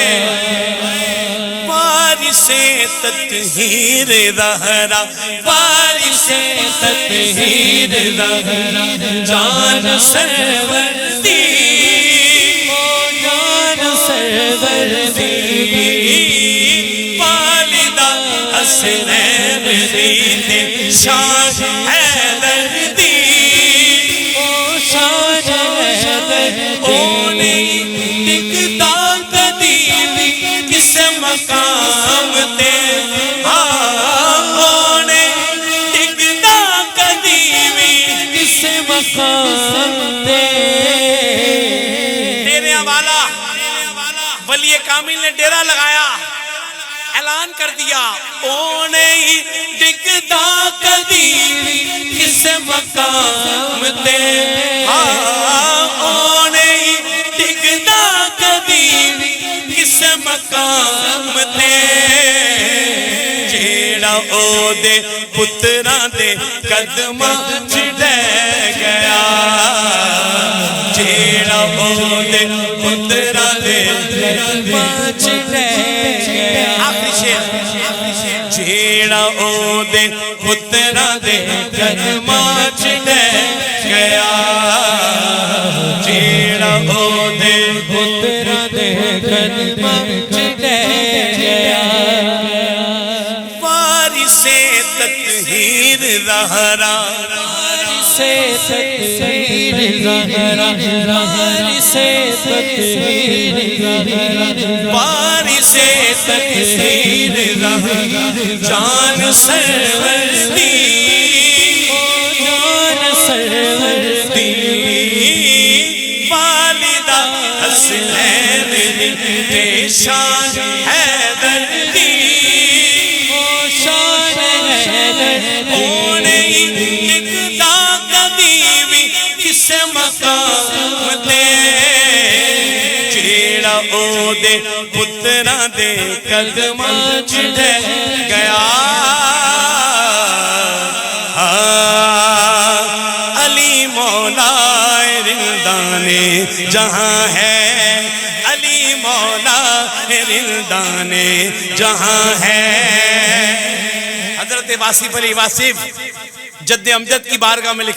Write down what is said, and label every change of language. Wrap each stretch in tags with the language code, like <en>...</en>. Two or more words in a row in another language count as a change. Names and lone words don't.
<pa>وارث تطہیر زہرا وارث تطہیر زہرا جان سرور دی جان سرور دی والدہ حسنین دی شان حیدر دی شان حیدر اونے ٹکتا کدی بھی کس مقام تے اونے ٹکتا کدی بھی کس مقام تے ڈیرے والا ولی کامل نے ڈیرہ لگایا اعلان کر دیا اونے ٹکتا کدی بھی کس مقام تے اونے ٹکتا کدی بھی کس مقام تے جیڑا او دے پتراں دے قدماں چ ڈے گیا جیڑا او دے پتراں دے قدماں چ ڈے گیا آخری شعر جیڑا او دے پتراں دے قدماں چ ڈے گیا جیڑا او دے پتراں دے قدماں چ ڈے گیا وارث تطہیر زہرا سے تطہیر زہرا وارث تطہیر زہرا وارث تطہیر زہرا جان سرور دی جان سرور دی والدہ حسنین دی شان حیدر دی شان حیدر اونے ٹکتا کدی بھی کس مقام تے جیڑا او دے پتراں دے قدماں چ ڈے گیا علی مولا رندان جہاں ہے علی مولا رندان جہاں ہے حضرت واصف علی واصف</pa> <ur>جد امجد کی بارگاہ میں</ur>